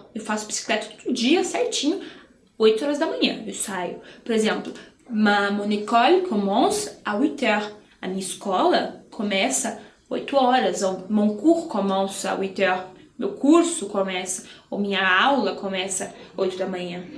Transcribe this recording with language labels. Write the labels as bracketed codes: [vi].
[pt] Eu faço bicicleta todo dia, certinho, 8 horas da manhã eu saio. Por exemplo, [fr] mon école commence à 8h. [pt] A minha escola começa 8 horas. [fr] Ou mon cours commence à 8h. [pt] Meu curso começa, ou minha aula começa 8 da manhã.